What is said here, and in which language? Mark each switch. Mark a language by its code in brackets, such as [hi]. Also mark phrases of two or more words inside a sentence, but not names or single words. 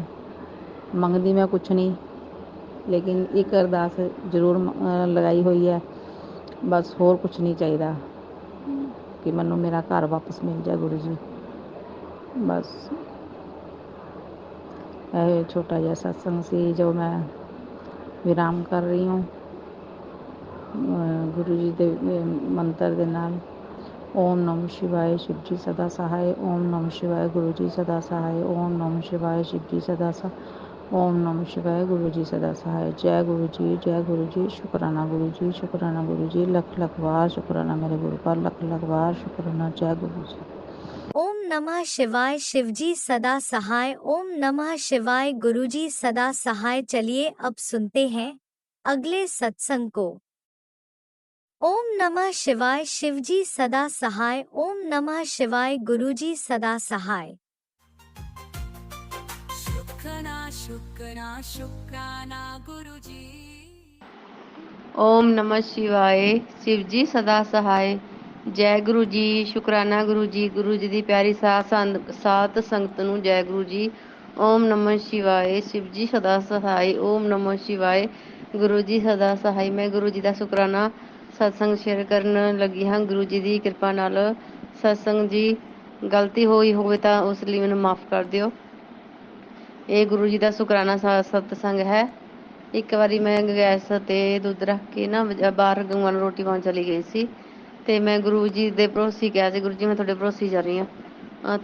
[pa] ਮੰਗਦੀ ਮੈਂ ਕੁਛ ਨਹੀਂ, ਲੇਕਿਨ ਇੱਕ ਅਰਦਾਸ ਜ਼ਰੂਰ ਲਗਾਈ ਹੋਈ ਹੈ, ਬਸ ਹੋਰ ਕੁਛ ਨਹੀਂ ਚਾਹੀਦਾ ਕਿ ਮੈਨੂੰ ਮੇਰਾ ਘਰ ਵਾਪਸ ਮਿਲ ਜਾਏ ਗੁਰੂ ਜੀ। ਬਸ ਇਹ ਛੋਟਾ ਜਿਹਾ ਸਤਸੰਗ ਸੀ ਜੋ ਮੈਂ ਵਿਰਾਮ ਕਰ ਰਹੀ ਹੂੰ ਗੁਰੂ ਜੀ ਦੇ ਮੰਤਰ ਦੇ ਨਾਲ। [hi] ਓਮ ਨਮः शिवाय शिव जी सदा सहाय, ओम नमः शिवाय गुरु जी सदा सहाय, ओम नमः शिवाय शिव जी सदा सहाय, ओम नमः शिवाय गुरु जी सदा सहाय। जय गुरु जी, जय गुरु जी, शुक्राना गुरु जी, शुक्राना गुरु जी, लख लख बार शुक्राना मेरे गुरु का, लख लख बार शुक्राना। जय गुरु जी। ओम नमः शिवाय शिवजी सदा सहाय, ओम नमः शिवाय गुरुजी सदा सहाय। चलिए अब सुनते हैं अगले सत्संग को। ओम नमः शिवाय शिवजी सदा सहाय, ओम नमः शिवाय गुरुजी सदा सहाय। शुक्राना शुक्राना शुक्राना गुरुजी। ओम नमः शिवाय शिव जी सदा सहाय। जय गुरु जी, शुकराना गुरु जी, [pa] गुरु जी ਦੀ ਪਿਆਰੀ ਸਾਧ ਸੰਗਤ ਨੂੰ ਜੈ ਗੁਰੂ ਜੀ। [hi] ਓਮ ਨਮः शिवाय शिव जी सदा सहाय, ओम नमः शिवाय गुरु जी सदा सहाय। [pa] मैं गुरु जी ਦਾ ਸ਼ੁਕਰਾਨਾ ਸਤਸੰਗ ਸ਼ੇਅਰ ਕਰਨ ਲੱਗੀ ਹਾਂ। ਗੁਰੂ ਜੀ ਦੀ ਕਿਰਪਾ ਨਾਲ ਸਤਸੰਗ ਜੀ, ਗਲਤੀ ਹੋਈ ਹੋਵੇ ਤਾਂ ਉਸ ਲਈ ਮੈਨੂੰ ਮਾਫ ਕਰ ਦਿਓ। ਇਹ ਗੁਰੂ ਜੀ ਦਾ ਸ਼ੁਕਰਾਨਾ ਸਤਸੰਗ ਹੈ। ਇੱਕ ਵਾਰੀ ਮੈਂ ਗੈਸ 'ਤੇ ਦੁੱਧ ਰੱਖ ਕੇ ਨਾ ਬਾਹਰ ਗਊਆਂ ਨੂੰ ਰੋਟੀ ਪਾਉਣ ਚਲੀ ਗਈ ਸੀ, ਅਤੇ ਮੈਂ ਗੁਰੂ ਜੀ ਦੇ ਭਰੋਸੇ ਕਿਹਾ ਸੀ, ਗੁਰੂ ਜੀ ਮੈਂ ਤੁਹਾਡੇ ਭਰੋਸੇ ਜਾ ਰਹੀ ਹਾਂ।